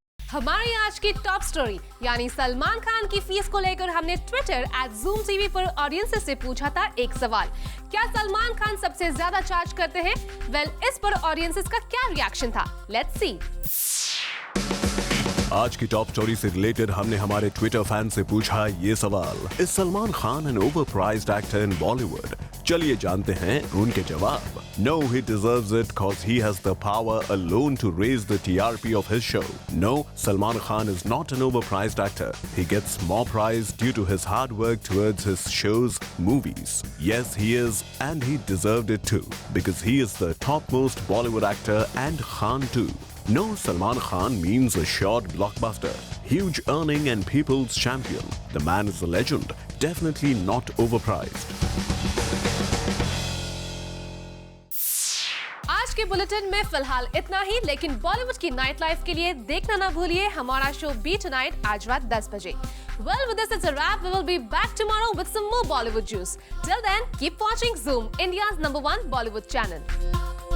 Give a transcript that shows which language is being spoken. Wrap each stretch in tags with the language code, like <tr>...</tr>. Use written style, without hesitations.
<hi>हमारी आज की टॉप स्टोरी यानी सलमान खान की फीस को लेकर हमने ट्विटर @ZoomTV पर ऑडियंस से पूछा था एक सवाल, क्या सलमान खान सबसे ज्यादा चार्ज करते हैं? इस पर ऑडियंसेस का क्या रिएक्शन था,</hi> <en>Let's see.</en> <hi>आज की टॉप स्टोरी से रिलेटेड हमने हमारे ट्विटर फैन से पूछा ये सवाल,</hi> <en>Is Salman Khan an overpriced actor in Bollywood?</en> <hi>चलिए जानते हैं उनके जवाब।</hi> <en>No, he deserves it cause he has the power alone to raise the TRP of his show. No, Salman Khan is not an overpriced actor. He gets more prize due to his hard work towards his shows, movies. Yes, he is, and he deserved it too, because he is the topmost Bollywood actor and Khan too. No, Salman Khan means a short blockbuster, huge earning and people's champion. The man is a legend, definitely not overpriced.</en> <hi>आज के bulletin में फिलहाल इतना ही, लेकिन बॉलीवुड की night life के लिए देखना ना भूलिए हमारा शो बी टुनाइट आज रात 10 बजे।</hi> <en>With this it's a wrap. We will be back tomorrow with some more Bollywood juice. Till then, keep watching Zoom, India's #1 Bollywood channel.</en>